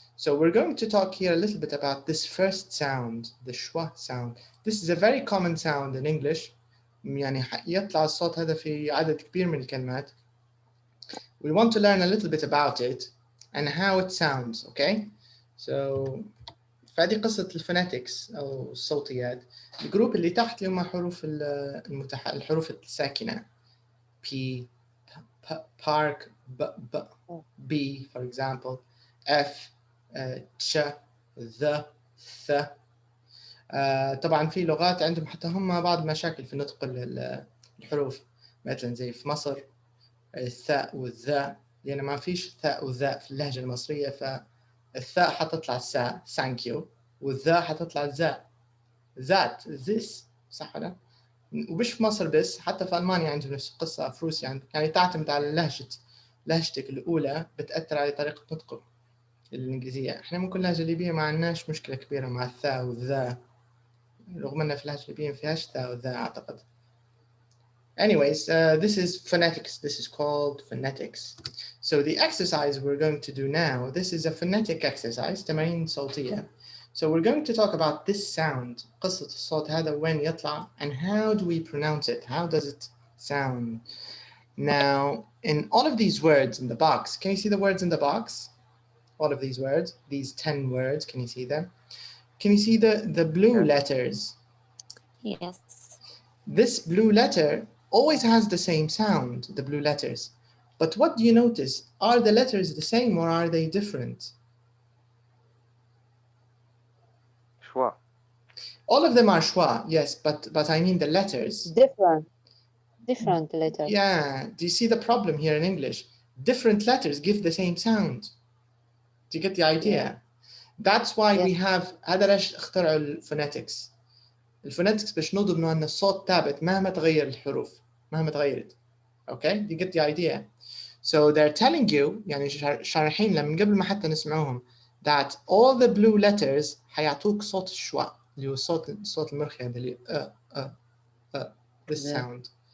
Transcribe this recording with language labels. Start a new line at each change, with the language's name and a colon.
English: So we're going to talk here a little bit about this first sound, the schwa sound. This is a very common sound in English.
Arabic: يعني يطلع الصوت هذا في عدد كبير من الكلمات.
English: We want to learn a little bit about it and how it sounds, okay? So
Arabic: فهذه قصة الفونetics أو الصوتيات. الجروب اللي تحت اللي هم حروف الحروف الساكنة.
English: P, park, B, for example. F, ch, the, th.
Arabic: طبعا في لغات عندهم حتى هم بعض مشاكل في نطق الحروف، مثلا زي في مصر الثاء والذاء، لأن ما فيش ثاء وذاء في اللهجة المصرية، فالثاء حتطلع الساء
English: thank you،
Arabic: والذاء حتطلع الزاء ذات
English: this،
Arabic: صح ولا؟ ومش في مصر بس، حتى في ألمانيا عندهم نفس القصة، في روسيا يعني تعتمد على لهجتك الأولى بتأثر على طريقة نطقك الإنجليزية. إحنا ممكن اللهجة الليبية ما عندناش مشكلة كبيرة مع الثاء والذاء رغم أن في اللهجة الليبية ما فيهاش ذا وذا أعتقد.
English: Anyways, this is phonetics. This is called phonetics. So the exercise we're going to do now, this is a phonetic exercise,
Arabic: تمارين صوتية.
English: So we're going to talk about this sound,
Arabic: قصة الصوت هذا وين يطلع,
English: and how do we pronounce it? How does it sound? Now, in all of these words in the box, can you see the words in the box? All of these words, these 10 words, can you see them? Can you see the blue letters? Yes. This blue letter always has the same sound, the blue letters. But what do you notice? Are the letters the same or are they different? Schwa. All of them are schwa, yes, but I mean the letters. Different letters. Yeah, do you see the problem here in English? Different letters give the same sound. Do you get the idea? Yeah. That's why we have
Arabic: هذا ليش اخترعوا الفونetics. الفونetics باش نضمنوا أن الصوت ثابت مهما تغير الحروف مهما تغيرت.
English: Okay, do you get the idea? So they're telling you
Arabic: يعني شارحين لما قبل ما حتى نسمعوهم
English: that all the blue letters
Arabic: حيعطوك صوت الشوا اللي هو الصوت المرخي هذا اللي
English: this sound.